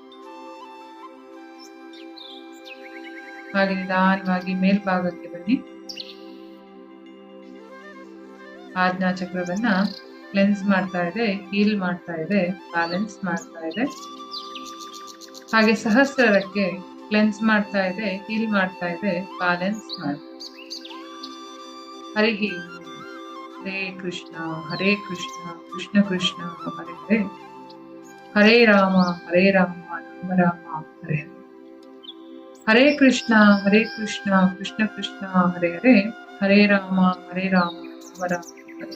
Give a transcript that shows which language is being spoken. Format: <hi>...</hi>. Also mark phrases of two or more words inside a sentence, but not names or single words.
<kn>ಹಾಗೆ ನಿಧಾನವಾಗಿ ಮೇಲ್ಭಾಗಕ್ಕೆ ಬನ್ನಿ. ಆಜ್ಞಾ ಚಕ್ರವನ್ನ ಕ್ಲೆನ್ಸ್ ಮಾಡ್ತಾ ಇದೆ, ಹೀಲ್ ಮಾಡ್ತಾ ಇದೆ, ಬ್ಯಾಲೆನ್ಸ್ ಮಾಡ್ತಾ ಇದೆ. ಹಾಗೆ ಸಹಸ್ರಕ್ಕೆ ಕ್ಲೆನ್ಸ್ ಮಾಡ್ತಾ ಇದೆ, ಹೀಲ್ ಮಾಡ್ತಾ ಇದೆ, ಬ್ಯಾಲೆನ್ಸ್ ಮಾಡ್ತಾ ಇದೆ.</kn> <sa>ಹರಿ ಹರೇ ಕೃಷ್ಣ ಹರೇ ಕೃಷ್ಣ ಕೃಷ್ಣ ಕೃಷ್ಣ ಹರೇ ಹರೇ, ಹರೇ ರಾಮ ರಾಮ ರಾಮ ಹರೇ ಹರೇ. ಹರೇ ಕೃಷ್ಣ ಕೃಷ್ಣ ಕೃಷ್ಣ ಹರೇ ಹರೇ, ಹರೇ ರಾಮ ರಾಮ ರಾಮ ಹರೇ.</sa>